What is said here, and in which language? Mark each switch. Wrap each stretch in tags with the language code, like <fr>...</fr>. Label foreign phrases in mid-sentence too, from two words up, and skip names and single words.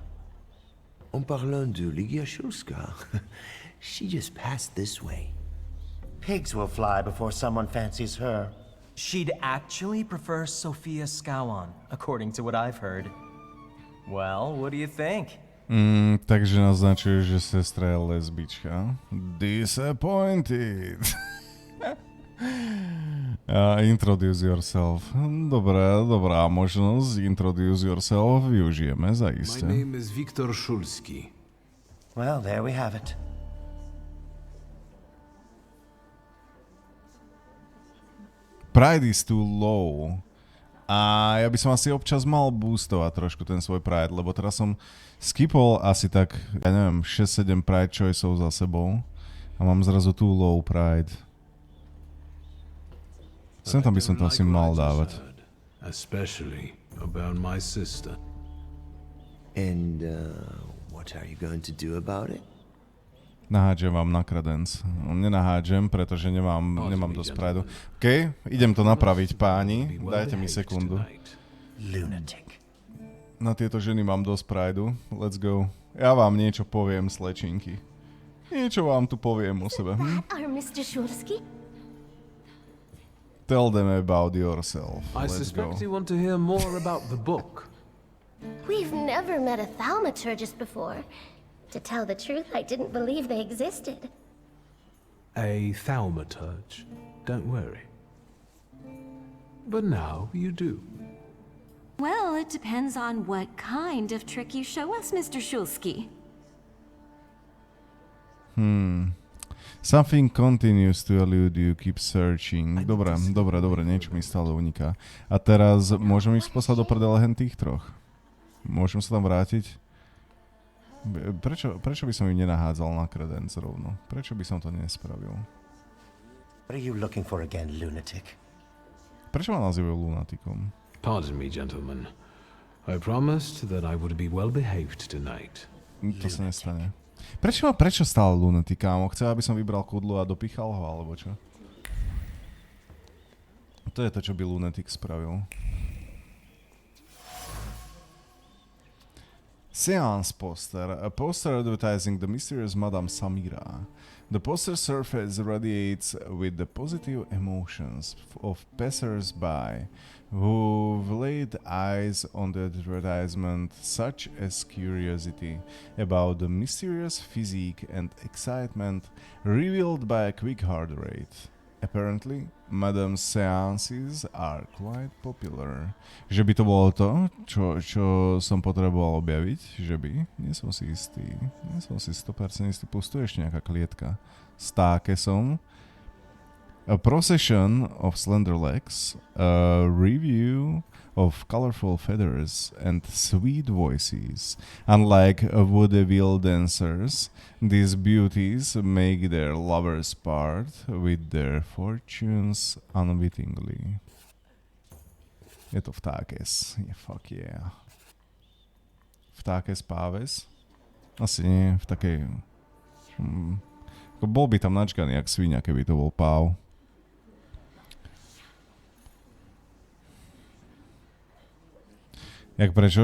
<fr>En parlant de</fr> <en>Ligia Shulska, she just passed this way. Pigs will fly before someone fancies her. She'd actually prefer Sophia Scowan, according to what I've heard. Well, what do you think?</en> <sk>Takže naznačuje, že sestra je lesbička.</sk> <en>Disappointed. Introduce yourself.</en> <sk>Dobrá možnosť.</sk> <en>Introduce yourself.</en> <sk>Využijeme zaiste.</sk> <en>My name is Viktor Szulski. Well, there we have it. Pride is too low.</en> <sk>A ja by som asi občas mal boostovať trošku ten svoj Pride, lebo teraz som skipol asi tak, ja neviem, 6-7 Pride choiceov za sebou a mám zrazu</sk> <en>too low Pride.</en> <sk>Sem tam by som to asi mal dávať.</sk> <en>Especially about my sister. And what are you going to do about it?</en> <sk>Nahádžem vám na kredenc. Nenahádžem, pretože nemám dosť Prideu. OK, idem to napraviť, páni. Dajte mi sekundu.</sk> <en>Lunatic.</en> <sk>Na tieto ženy mám dosť Prideu.</sk> <en>Let's go.</en> <sk>Ja vám niečo poviem, slečinky. Niečo vám tu poviem o sebe.</sk> <en>Are Mr. Szulski? Tell them about yourself. I suspect you want to hear more about the book. We've never met a thaumaturgist before. To tell the truth, I didn't believe they existed. A thaumaturge. Don't worry. But now you do. Well, it depends on what kind of trick you show us, Mr. Szulski. Something continues to elude you, keep searching.</en> <sk>Dobre, niečo mi stále uniká. A teraz môžem ísť poslať do prdele hen tých troch. Môžem sa tam vrátiť? Prečo by som im nenahádzal na kredenc rovno? Prečo by som to nespravil?</sk> <en>What are you looking for again, lunatic?</en> <sk>Prečo ma nazývajú lunatikom?</sk> <en>Pardon me, gentlemen. I promised that I would be well behaved tonight.</en> <sk>To sa nestane. Prečo stále lunatik, kámo? Chce, aby som vybral kudlu a dopichal ho, alebo čo? To je to, čo by lunatik spravil.</sk> <en>Seance poster. A poster advertising the mysterious Madame Samira. The poster surface radiates with the positive emotions of passers-by who've laid eyes on the advertisement, such as curiosity about the mysterious physique and excitement revealed by a quick heart rate. Apparently, Madame's seances are quite popular.</en> <sk>Že by to bolo to, čo som potreboval objaviť? Že by? Nie som si istý. Nie som si 100% istý. Pustuje ešte nejaká klietka. Stáke som.</sk> <en>A procession of slender legs, a review of colorful feathers and sweet voices. Unlike vaudeville dancers, these beauties make their lovers part with their fortunes unwittingly.</en> <sk>Je to vtákes.</sk> <en>Fuck yeah.</en> <sk>Vtákes páves? Asi nie, v takej... Bol by tam načkaný jak svinia, keby to bol páv. Jak prečo?</sk>